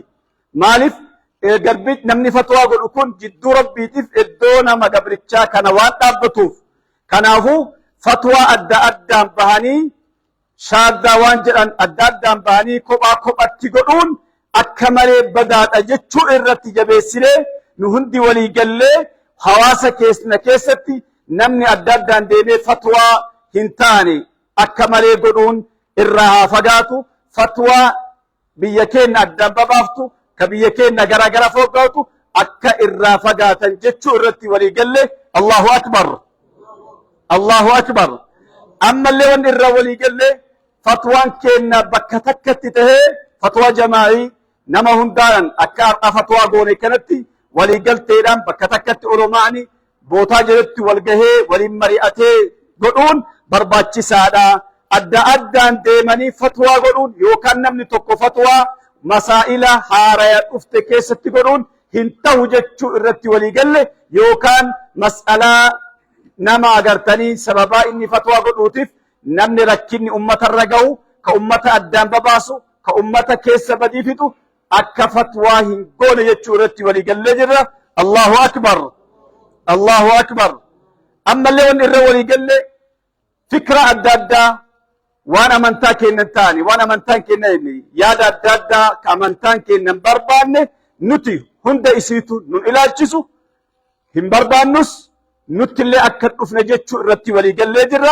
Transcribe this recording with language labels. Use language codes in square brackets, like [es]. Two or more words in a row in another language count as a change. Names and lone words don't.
[om] Maaliif garbichi namni fatwaa godhu kun jidduu rabbiitiif iddoo nama gabrichaa kana waan dhaabbatuuf, kanaafuu fatwaa adda addaan bahanii shaaddaa waan jedhan adda addaan bahanii kophaa kophatti godhuun akka malee badaadha jechuu irratti jabeessinee nu hundi walii gallee hawaasa keessatti namni adda addaan deemee fatwaa hin taane akka malee godhuun irraa haa fagaatu. Fatwaa biyya keenya addaan babaaftu ka biyya keenya garagara foggatu akka irraa fagaatan jechuu irratti walii gallee. [ar] الله أكبر. الله أكبر. [om] Ammallee waan irraa walii gallee fatwaan keenya bakka takkatti tahee fatwaa jamaa'ii nama hundaan akka fatwaa goone kanatti walii galteedhaan bakka takkatti ulumaani bootaa jedhutti wal gahee waliin mari'atee godhuun barbaachisaadha. Adda addaan deemanii fatwaa godhuun yookaan namni tokko fatwaa masaa'ila haaraya dhufte keessatti godhuun hin ta'u jechuu irratti walii galle, yookaan mas'alaa nama agartanii sababaa inni fatwaa godhuutiif namni rakkinni ummatarra ga'u ka ummata addaan babaasu ka ummata keessa badii fixu akka fatwaa hin goone jechuu irratti walii gallee jirra. [ar] الله أكبر. الله أكبر. [om] Ammallee waan irra walii gallee fikra adda addaa waan amantaa keenyan taane waan amantaan keenyan yaada adda addaa ka amantaan keenyan barbaanne nuti hunda isiitu nun ilaalchisu hin barbaannus nuti illee akka dhufne jechuu irratti walii gallee jirra.